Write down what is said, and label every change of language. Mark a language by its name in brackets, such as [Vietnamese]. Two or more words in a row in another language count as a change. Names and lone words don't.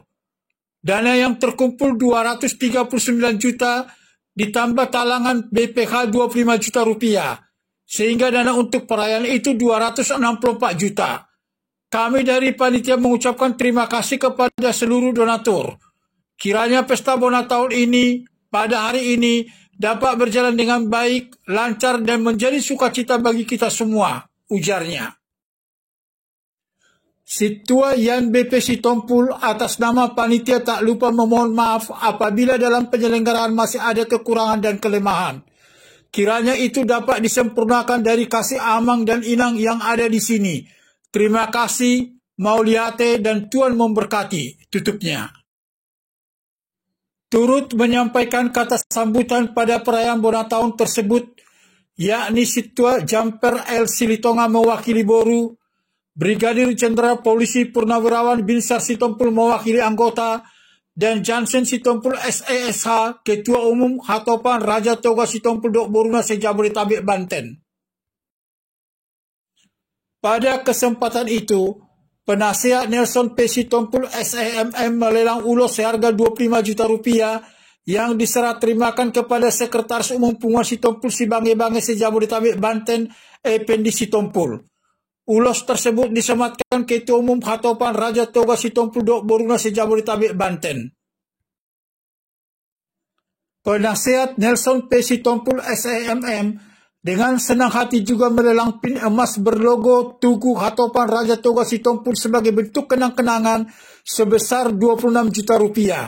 [Indonesian] Dana yang terkumpul 239 juta ditambah talangan BPH 25 juta rupiah, sehingga dana untuk perayaan itu 264 juta. Kami dari panitia mengucapkan terima kasih kepada seluruh donatur. Kiranya pesta Bona tahun ini, pada hari ini, dapat berjalan dengan baik, lancar, dan menjadi sukacita bagi kita semua, ujarnya. Situa Yan BP Sitompul atas nama panitia tak lupa memohon maaf apabila dalam penyelenggaraan masih ada kekurangan dan kelemahan. Kiranya itu dapat disempurnakan dari kasih Amang dan Inang yang ada di sini. Terima kasih, Mauliate, dan Tuhan memberkati, tutupnya. Turut menyampaikan kata sambutan pada perayaan Bona tahun tersebut, yakni Situa Jamper L. Silitonga mewakili Boru, Brigadir Jenderal Polisi Purnawirawan Binsar Sitompul mewakili anggota, dan Jansen Sitompul SESH, Ketua Umum Hatopan Raja Toga Sitompul Dok Boruna se-Jabodetabek Banten. Pada kesempatan itu, penasihat Nelson P. Sitompul SEMM melelang ulos seharga 25 juta rupiah yang diserah terimakan kepada Sekretaris Umum Punguan Sitompul Sibangai-Bangai se-Jabodetabek Banten, Ependi Sitompul. Ulos tersebut disematkan Ketua Umum Hatopan Raja Toga Sitompul Dok Boruna se-Jabodetabek Banten. Penasihat Nelson P. Sitompul SEMM dengan senang hati juga melelang pin emas berlogo Tugu Hatopan Raja Toga Sitompul sebagai bentuk kenang-kenangan sebesar 26 juta rupiah.